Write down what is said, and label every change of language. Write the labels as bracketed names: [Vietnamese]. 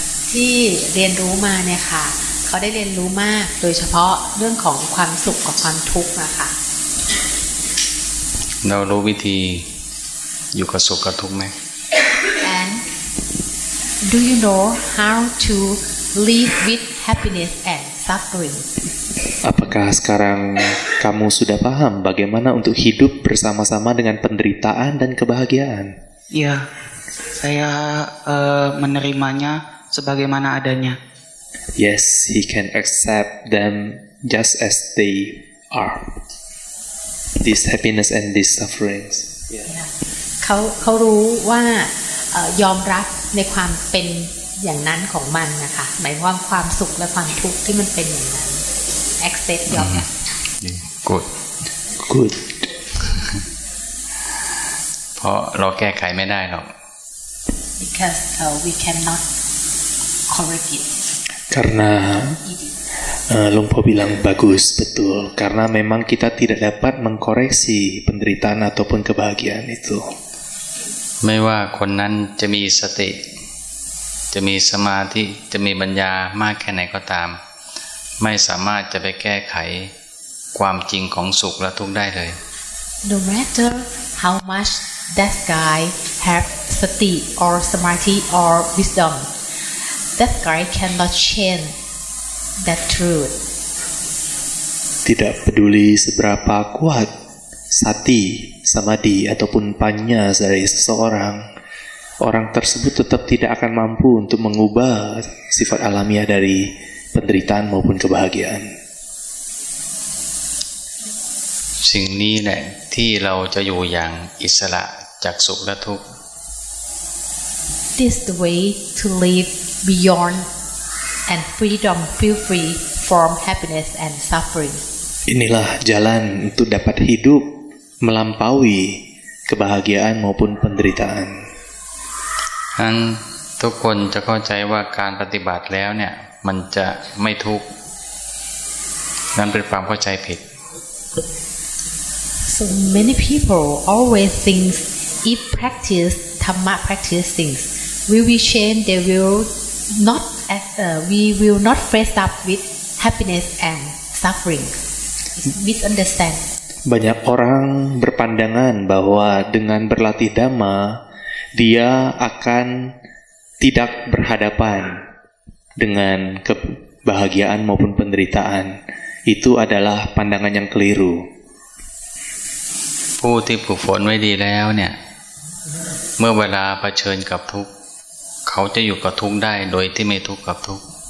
[Thai] ที่เรียนรู้มาเนี่ยค่ะเขาได้เรียนรู้มากโดยเฉพาะเรื่องของความสุขกับความทุกข์นะคะ เรารู้วิธีอยู่กับสุขกับทุกข์ไหม [English] and do you know how to live with happiness and suffering [Indonesian] Apakah sekarang kamu sudah paham bagaimana untuk hidup bersama-sama dengan penderitaan dan kebahagiaan? Iya, saya menerimanya sebagaimana adanya. [English] Yes, he can accept them just as they are. This happiness and these sufferings. [Thai] เขารู้ว่ายอมรับในความเป็นอย่างนั้นของมันนะคะหมายความความสุขและความทุกข์ที่มันเป็นอย่างนั้น accept ยอมรับ good เพราะเราแก้ไขไม่ได้หรอก [English] because we cannot correct it [Indonesian] Karena Lumpo bilang bagus, betul. Karena memang kita tidak dapat mengkoreksi penderitaan ataupun kebahagiaan itu. [Thai] ไม่ว่าคนนั้นจะมีสติจะมีสมาธิจะมีปัญญามากแค่ไหนก็ตามไม่สามารถจะไปแก้ไขความจริงของสุขและทุกข์ได้เลย [English] No matter how much that guy have sati or samadhi or wisdom that guy cannot change that truth [Indonesian] Tidak peduli seberapa kuat sati, samadhi ataupun panya dari seseorang, orang tersebut tetap tidak akan mampu untuk mengubah sifat alamiah dari penderitaan maupun kebahagiaan. [Thai] สิ่งนี้แหละที่เราจะอยู่อย่างอิสระจากสุขและทุกข์ [English] This is the way to live beyond and freedom feel free from happiness and suffering. [Indonesian] Inilah jalan untuk dapat hidup melampaui kebahagiaan maupun penderitaan. [Thai] นั้นทุกคนจะเข้าใจว่าการปฏิบัติแล้วเนี่ยมันจะไม่ทุกข์นั่นเป็นความเข้าใจผิด [English] So many people always think if practice Dhamma practice things, we will change. They will not. We will not face up with happiness and suffering. Misunderstand. [Indonesian] Banyak orang berpandangan bahwa dengan berlatih Dhamma, dia akan tidak berhadapan dengan kebahagiaan maupun penderitaan. Itu adalah pandangan yang keliru. [Thai] ผู้ที่ฝึกฝนไว้ดีแล้วเนี่ยเมื่อเวลาเผชิญกับทุกข์เขาจะอยู่กับทุกข์ได้โดยที่ไม่ทุกข์กับทุกข์